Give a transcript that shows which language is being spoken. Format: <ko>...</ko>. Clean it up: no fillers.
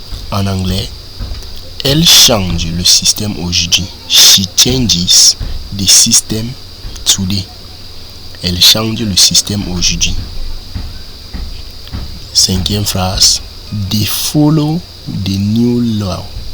<fr>En anglais, elle change le système aujourd'hui.</fr> <en>She changes the system today.</en> <fr>Elle change le système aujourd'hui. Cinquième phrase.</fr> <en>They follow the new law.</en>